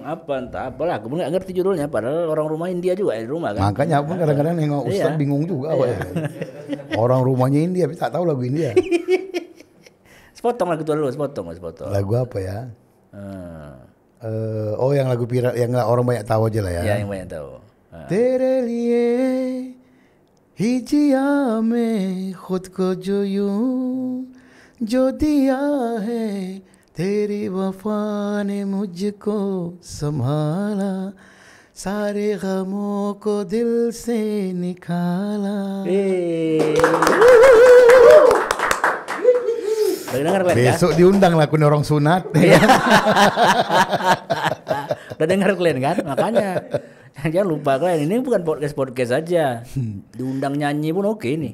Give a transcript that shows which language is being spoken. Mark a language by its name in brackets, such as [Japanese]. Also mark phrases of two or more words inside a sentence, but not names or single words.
[Indonesian] Apa entah apalah, aku nggak ngerti judulnya. Padahal orang rumah India juga di rumah kan. Makanya aku kadang-kadang nengok Ustaz bingung juga. Orang rumahnya India, tapi tak tahu lagu India. Sepotong lagu dulu, sepotong. Lagu apa ya? Oh yang lagu viral, yang orang banyak tahu aja lah ya. Ya yang banyak tahu. [Hindi] तेरे लिए हिजिया में खुद को जो यूं जो दिया है तेरी वफा ने मुझको संभाला सारे गमों को दिल से निकाला. [Indonesian] Besok diundang lah kun orang sunat. Udah dengar kalian kan? Makanya jangan lupa kalian, ini bukan podcast aja. Diundang nyanyi pun oke nih.